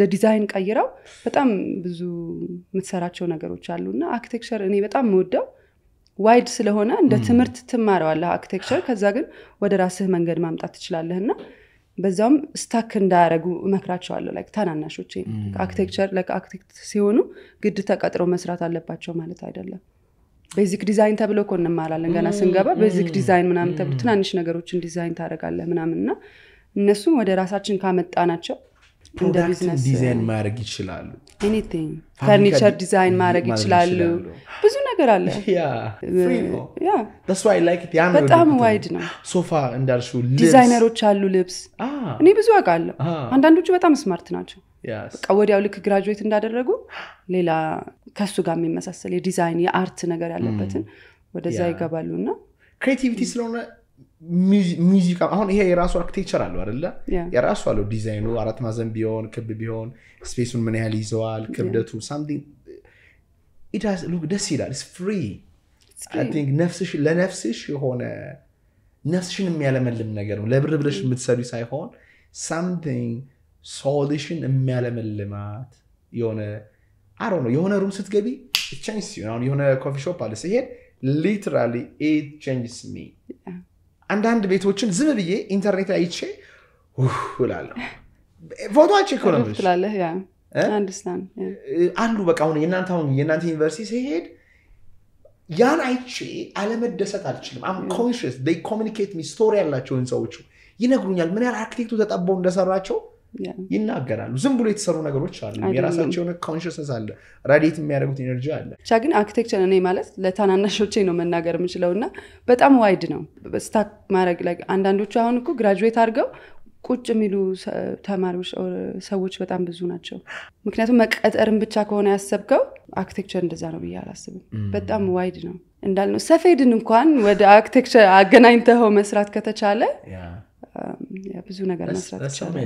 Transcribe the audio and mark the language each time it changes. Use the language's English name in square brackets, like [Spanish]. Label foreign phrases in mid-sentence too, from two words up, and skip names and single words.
[Amharic] ዲዛይን ቀይራው በጣም ብዙ የምትሰራቸው ነገሮች አሉና አርክቴክቸር እኔ በጣም የምወደው ዋይድ ስለሆነ እንደ ትምህርት ትማረዋለህ አርክቴክቸር ከዛ ግን ወደ ራስህ መንገድ ማምጣት ትችላለህና በዛም ስታክ እንዳያረጉ እመክራቸዋለሁ ላይክ ታናናሾቼ [English] architecture like architect [Amharic] ሲሆኑ ግድ ተቀጥሮ መስራት አለባቸው ማለት አይደለም [English] basic design [Amharic] ተብሎ እኮ እንማራለን ገና ስንገባ [English] basic design [Amharic] ምናምን ተብሎ ትናንሽ ነገሮችን ዲዛይን ታደርጋለህ ምናምንና እነሱም ወደ ራሳችን ካመጣናቸው እንደ ቢዝነስ ዲዛይን ማድረግ ይችላሉ [English] anything furniture design [Amharic] ማድረግ ይችላሉ ብዙ ነገር አለ [English] that's why I like it [Amharic] በጣም ዋይድ ነው ሶፋ እንዳልሽው ዲዛይነሮች አሉ ልብስ እኔ ብዙ አውቃለሁ አንዳንዶቹ በጣም ስማርት ናቸው በቃ ወዲያው ልክ ግራጁዌት እንዳደረጉ ሌላ ከሱ ጋር የሚመሳሰል የዲዛይን የአርት ነገር ያለበትን ወደዛ ይገባሉና ክሬቲቪቲ ስለሆነ ሙዚቃ አሁን ይሄ የራሱ አርክቴክቸር አለው አይደለ የራሱ አለው ዲዛይኑ አራት ማዕዘን ቢሆን ክብ ቢሆን ስፔሱን ምን ያህል ይዘዋል ክብደቱ [English] something it has look [Amharic] ደስ ይላል [English] it's free I think [Amharic] ለነፍስሽ የሆነ ነፍስሽን የሚያለመልም ነገር ነው ለብር ብለሽ የምትሰሪ ሳይሆን [English] something solution [Amharic] የሚያለመልማት የሆነ [English] I don't know [Amharic] የሆነ ሩም ስትገቢ [English] it changes you know [Amharic] የሆነ [English] coffee shop [Amharic] አለ ሲሄድ [English] literally it changes me [Amharic] አንዳንድ ቤቶችን ዝም ብዬ ኢንተርኔት ላይ አይቼ እላለሁ ፎቶአቸው እኮ ነው ትላለህ ያ አንደርስታንድ አንዱ በቃ አሁን የናንተ ዩኒቨርሲቲ ሲሄድ ያን አይቼ አለመደሰት አልችልም [English] I'm conscious they communicate me story [Amharic] ያላቸው ሰዎች ይነግሩኛል ምን ያህል አርክቴክቱ ተጣበው እንደሰራቸው ይናገራሉ ዝም ብሎ የተሰሩ ነገሮች አሉ የራሳቸው የሆነ ኮንሺየስነስ አለ ራዲት የሚያደርጉት ኤነርጂ አለ ግን አርክቴክቸር እኔ ማለት ለታናናሾቼ ነው መናገር የምችለውና በጣም ዋይድ ነው ስታክ ማድረግ ላይ አንዳንዶቹ አሁን እኮ ግራጁዌት አድርገው ቁጭ የሚሉ ተማሪዎች ሰዎች በጣም ብዙ ናቸው ምክንያቱም መቀጠርን ብቻ ከሆነ ያሰብከው አርክቴክቸር እንደዛ ነው ብዬ አላስብም በጣም ዋይድ ነው እንዳልነው ሰፌድን እንኳን ወደ አርክቴክቸር አገናኝተው መስራት ከተቻለ ብዙ ነገር መስራት ይችላል